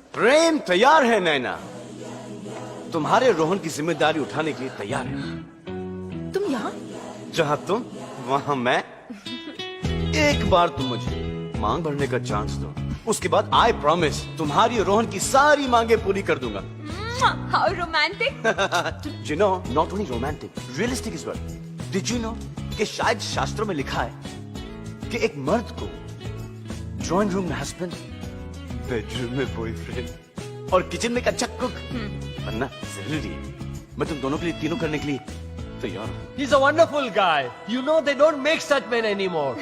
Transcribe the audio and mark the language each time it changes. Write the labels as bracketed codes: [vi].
[hi] प्रेम तैयार है नैना, तुम्हारे रोहन की जिम्मेदारी उठाने के लिए तैयार है। तुम यहाँ? जहाँ तुम वहाँ मैं। एक बार तुम मुझे मांग भरने का चांस दो, उसके बाद [en] I promise [hi] तुम्हारी रोहन की सारी मांगे पूरी कर दूंगा। [en] How romantic! You know, not only romantic, realistic as well. Did you know [hi] कि शायद शास्त्रों में लिखा है कि एक मर्द को ड्राइंग रूम में हस्बैंड, बेडरूम में बॉयफ्रेंड और किचन में एक अच्छा कुक बनना जरूरी है। मैं तुम दोनों के लिए, तीनों करने के लिए तैयार हूँ। [en] He's a wonderful guy. You know they don't make such men anymore.